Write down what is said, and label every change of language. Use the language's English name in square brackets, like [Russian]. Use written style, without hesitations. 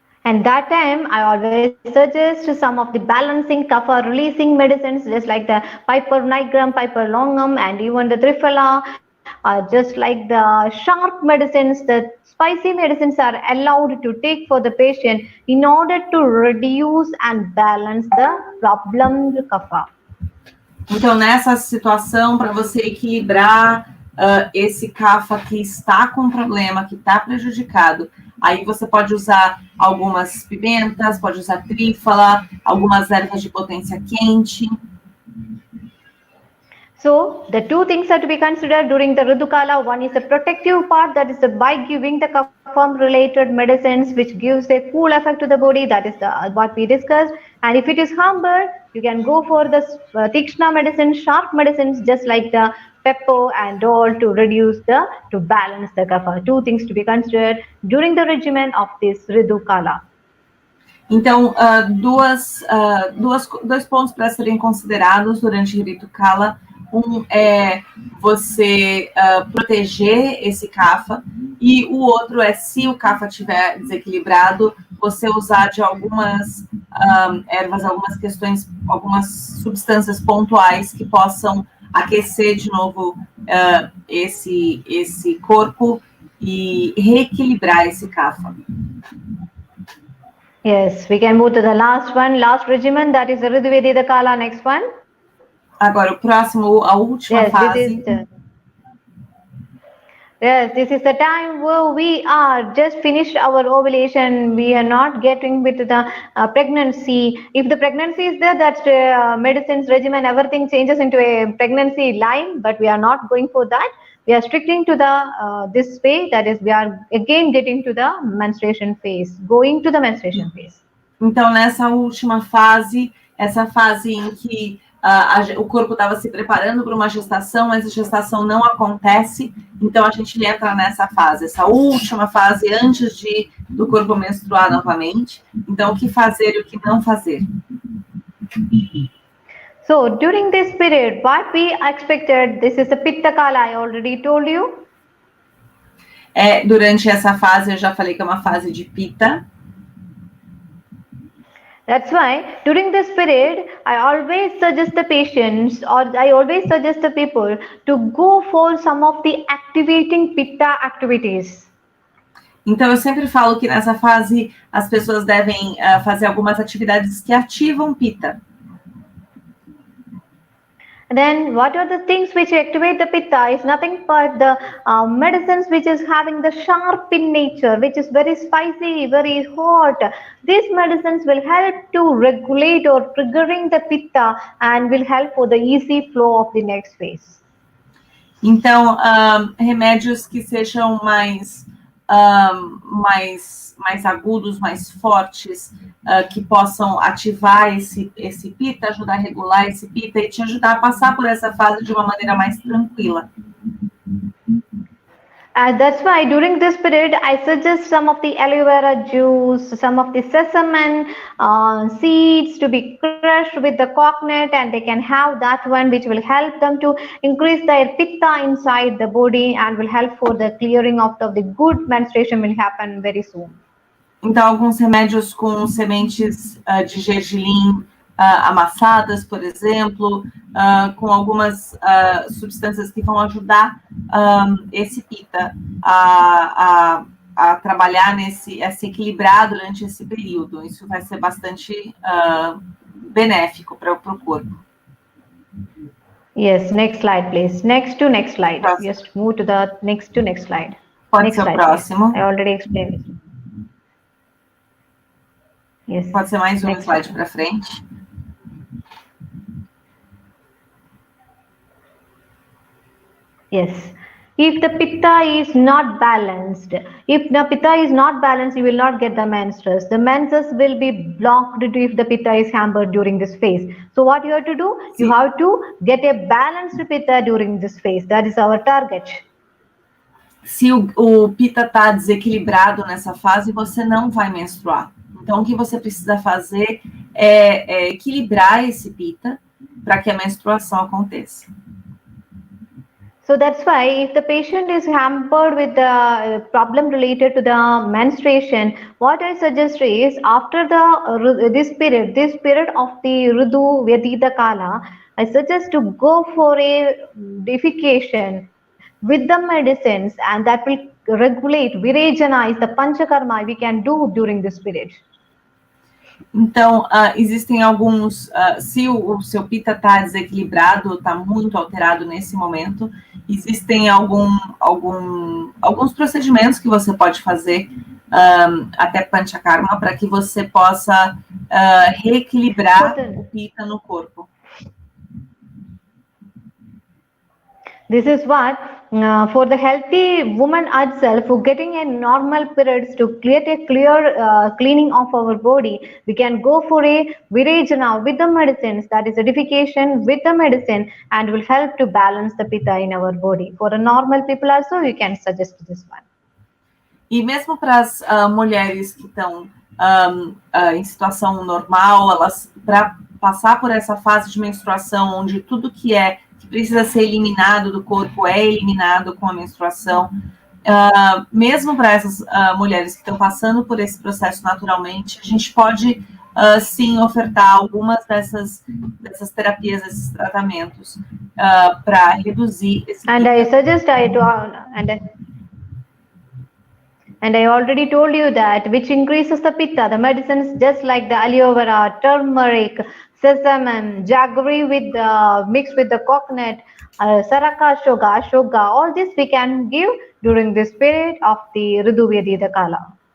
[English] And that time, I always suggest some of the balancing kapha releasing medicines, just like the Piper nigrum, Piper longum, and even the Triphala, just like the sharp medicines, the spicy medicines are allowed to take for the patient in order to reduce and balance the problemed kapha. [Portuguese] Então, nessa situação, para você equilibrar esse kapha que está com problema, que está prejudicado, aí você pode usar algumas pimentas, pode usar trífala, algumas ervas de potência quente. [English] So, the two things are to be considered during the Ridukala. One is the protective part, that is by giving the kapha-related medicines, which gives a cool effect to the body. That is what we discussed. And if it is hampered, you can go for the tikshna medicine, sharp medicines, just like the pepper and all, to balance the kapha. Two things to be considered during the regimen of this Ridukala. [Portuguese] Então, dois pontos para serem considerados durante o Ridukala. Um é você proteger esse kapha, e o outro é, se o kapha estiver desequilibrado, você usar de algumas ervas, algumas substâncias pontuais que possam aquecer de novo esse corpo e reequilibrar esse kapha. [English] Yes, we can move to the last regimen, that is the Riduveda Kala. Next one. [Portuguese] Agora, o próximo, a última fase. [English] This is the time where we are just finished our ovulation. We are not getting with the pregnancy. If the pregnancy is there, that medicines regimen, everything changes into a pregnancy line, but we are not going for that. We are sticking to the this way, that is, we are again getting to the menstruation phase, going to the menstruation phase. [Portuguese] Então, nessa última fase, essa fase em que o corpo estava se preparando para uma gestação, mas a gestação não acontece, então a gente entra nessa fase, essa última fase antes do corpo menstruar novamente. Então, o que fazer e o que não fazer? [English] So, during this period, what we expected, this is the Pitta Kala, I already told you. [Portuguese] Durante essa fase, eu já falei que é uma fase de Pitta. [English] That's why during this period, I always suggest the patients, or I always suggest the people to go for some of the activating Pitta activities. [Portuguese] Então, eu sempre falo que nessa fase as pessoas devem fazer algumas atividades que ativam Pitta. [English] Then, what are the things which activate the Pitta? Is nothing but the medicines which is having the sharp in nature, which is very spicy, very hot. These medicines will help to regulate or triggering the Pitta and will help for the easy flow of the next phase. [Portuguese] Então, remédios que sejam mais agudos, mais fortes, que possam ativar esse Pitta, ajudar a regular esse Pitta e te ajudar a passar por essa fase de uma maneira mais tranquila. [English] That's why during this period, I suggest some of the aloe vera juice, some of the sesame seeds to be crushed with the coconut, and they can have that one, which will help them to increase their pitta inside the body and will help for the clearing of the good menstruation will happen very soon. [Portuguese] Então, alguns remédios com sementes de gergelim amassadas, por exemplo, com algumas substâncias que vão ajudar esse pitta a trabalhar a se equilibrar durante esse período. Isso vai ser bastante benéfico para o corpo. [English] Yes, next slide, please. Next slide. [Portuguese] Próximo. [English] Just move to the next slide. [Portuguese] Pode [English] next [Portuguese] ser [English] slide, [Portuguese] o próximo. [English] Please. I already explained it. Yes. [Portuguese] Pode ser mais um slide para frente. [English] Yes. If the pitta is not balanced, you will not get the menstrues. The menses will be blocked if the pitta is hampered during this phase. So what you have to do? You have to get a balanced pitta during this phase. That is our target. [Portuguese] Se o pitta está desequilibrado nessa fase, você não vai menstruar. Então, o que você precisa fazer é equilibrar esse pitta para que a menstruação aconteça. [English] So that's why if the patient is hampered with the problem related to the menstruation, what I suggest is after this period of the Ritu Vyatita Kala, I suggest to go for a defecation with the medicines, and that will regulate, virejanize the panchakarma we can do during this period. [Portuguese] Então, existem alguns, se o seu pita está desequilibrado, está muito alterado nesse momento, existem alguns procedimentos que você pode fazer, até panchakarma, para que você possa reequilibrar o pita no corpo. [English] This is what, for the healthy woman herself, who getting a normal periods, to create a clear cleaning of our body, we can go for a virejana with the medicines, that is edification with the medicine, and will help to balance the pitta in our body. For the normal people also, we can suggest this one. [Portuguese] E mesmo para as mulheres que estão em situação normal, elas, para passar por essa fase de menstruação, onde tudo que precisa ser eliminado do corpo é eliminado com a menstruação, mesmo para essas mulheres que estão passando por esse processo naturalmente, a gente pode sim ofertar algumas dessas terapias, desses tratamentos para reduzir esse [English] And I suggest and I already told you that which increases the pitta, the medicines just like the aloe vera, turmeric, sesame, jaggery mixed with the coconut, saraka, shoga, all this we can give during this period of the Ritu Vyatita Kala.